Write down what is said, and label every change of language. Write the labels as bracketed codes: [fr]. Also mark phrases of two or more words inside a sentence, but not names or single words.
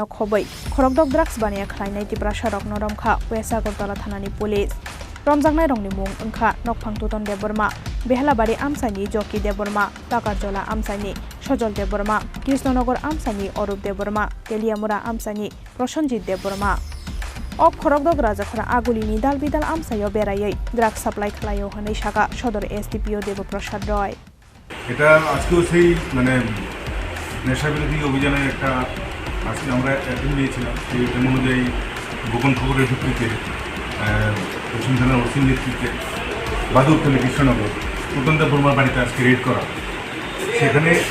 [trp] khobai khorokdok drugs bania khlainai tipra sarok noromkha West Agartala thanani police romjangnai rongni mung ongkha nok phang Tuton Deborma Behlabari Amsani Joki Deborma Takarjola Amsani Sojol Deborma Krishnanagar Amsani Orup Deborma Teliamura Amsani Prosenjit Deborma Ok khorokdok rajakhora agulini dalbidal Amsayo berayai [en] drug supply [trp] khlayo hanai shaka Sodor SDPO Debaprasad Roy [bn] এটা আজকেও সেই মানে নেশা বিরোধী অভিযানের একটা আজকে আমরা অ্যাটেন্ড নিয়েছিলাম সেই অনুযায়ী গোপন খবরের ভিত্তিতে পশ্চিম থানার ওসির নেতৃত্বে বাদুরতলী কৃষ্ণনগর তুতন দেববর্মার বাড়িতে আজকে রেড করা সেখানে